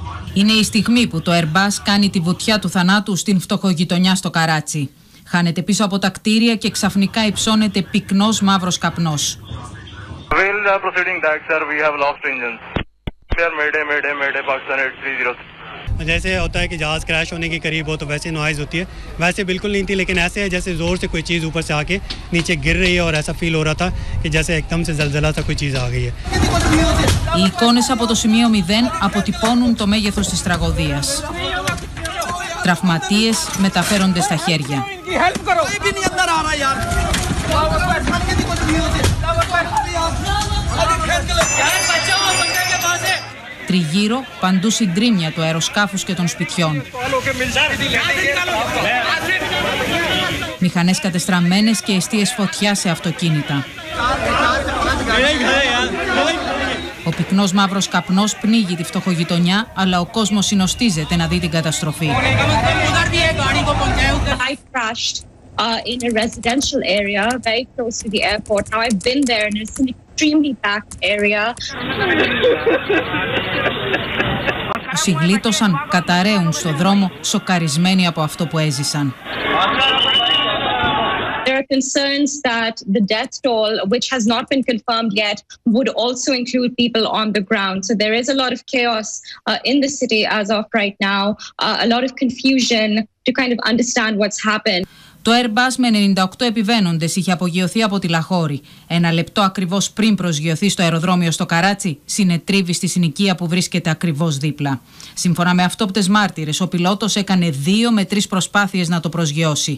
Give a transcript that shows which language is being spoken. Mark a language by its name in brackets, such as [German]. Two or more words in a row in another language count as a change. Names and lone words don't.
[Greek] Είναι η στιγμή που το Airbus κάνει τη βουτιά του θανάτου στην φτωχογειτονιά στο Καράτσι. Χάνεται πίσω από τα κτίρια και ξαφνικά υψώνεται πυκνός μαύρος καπνός. [Urdu] جیسے ہوتا ہے کہ جہاز کریش ہونے کے قریب ہو تو ویسے نوائز ہوتی ہے، ویسے بالکل نہیں تھی، لیکن ایسے ہے جیسے زور سے کوئی چیز اوپر سے آکے نیچے گر رہی ہے اور ایسا فیل ہو رہا تھا کہ جیسے ایکدم سے زلزلہ سا کوئی چیز آ گئی ہے. [Greek] Οι εικόνες από το σημείο 0 αποτυπώνουν το μέγεθος της τραγωδίας. Τραυματίες μεταφέρονται στα χέρια. Τριγύρω παντού συντρίμμια του αεροσκάφους και των σπιτιών. Μηχανές κατεστραμμένες και εστίες φωτιά σε αυτοκίνητα. Ο πυκνός μαύρος καπνός πνίγει τη φτωχογειτονιά, αλλά ο κόσμος συνοστίζεται να δει την καταστροφή. [English] I crashed in a residential area very close to the airport. Now I've been there and it's an extremely packed area. [Greek] Όσοι γλίτωσαν καταραίουν στο δρόμο, σοκαρισμένοι από αυτό που έζησαν. [English] There are concerns that the death toll, which has not been confirmed yet, would also include people on the ground. So there is a lot of chaos in the city as of right now, a lot of confusion to kind of understand what's happened. [Greek] Το Airbus με 98 επιβαίνοντες είχε απογειωθεί από τη Λαχώρη. Ένα λεπτό ακριβώς πριν προσγειωθεί στο αεροδρόμιο στο Καράτσι, συνετρίβει στη συνοικία που βρίσκεται ακριβώς δίπλα. Σύμφωνα με αυτόπτες μάρτυρες, ο πιλότος έκανε 2 με 3 προσπάθειες να το προσγειώσει.